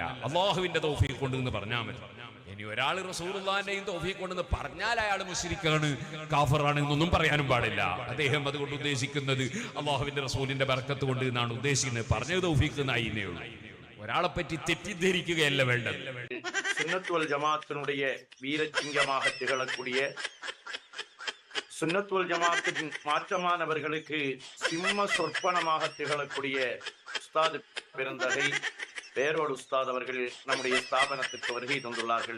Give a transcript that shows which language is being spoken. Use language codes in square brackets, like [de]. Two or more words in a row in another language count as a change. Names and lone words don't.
[ml] അള്ളാഹുവിന്റെ തൗഫീഖ് കൊണ്ട് എന്ന് പറഞ്ഞാൽ മതി. ഇനി ഒരാൾ റസൂലുള്ളാഹിന്റെയും തൗഫീഖ് കൊണ്ടെന്ന് പറഞ്ഞാൽ അയാൾ മുശ്രിക്കാണ്, കാഫിറാണ് എന്നൊന്നും പറയാനും പാടില്ല. അദ്ദേഹം അതുകൊണ്ട് ഉദ്ദേശിക്കുന്നത് അള്ളാഹുവിന്റെ റസൂലിന്റെ ബറക്കത്ത് കൊണ്ട് എന്നാണ് ഉദ്ദേശിക്കുന്നത്. പറഞ്ഞത് തൗഫീഖ് എന്നായിന്നേ ഉള്ളൂ. ഒരാളെ പറ്റി തെറ്റിദ്ധരിക്കുകയല്ല വേണ്ടത്. [ta] சுன்னத்துல் ஜமாத்தினுடைய வீரசிங்கமாக திகழக்கூடிய, சுன்னத்துல் ஜமாத்தின் மாற்றமானவர்களுக்கு சிம்ம சொற்பனமாக திகழக்கூடிய உஸ்தாத் பெருந்தகை பேரோடு உஸ்தாத் அவர்கள் நம்முடைய ஸ்தாபனத்துக்கு வருகை தந்துள்ளார்கள்.